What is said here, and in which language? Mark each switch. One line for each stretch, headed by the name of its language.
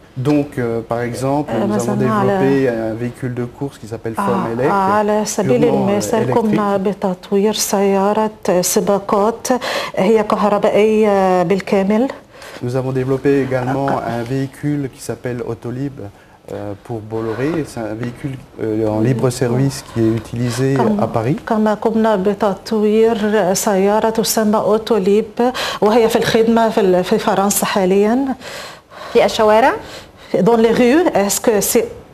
French: Donc, par exemple, nous avons développé un véhicule de course qui s'appelle Formel Elec.
Arabic: على سبيل المثال قمنا بتطوير سيارة سباقات هي كهربائية بالكامل.
French: Nous avons développé également un véhicule qui s'appelle Autolib. Pour Bolloré, c'est un véhicule en libre service qui est utilisé à Paris.
Arabic: كما قمنا بتطوير سيارة تسمى أوتوليب وهي في الخدمة في فرنسا حاليا. في الشوارع؟
French: Dans les rues, est-ce que c'est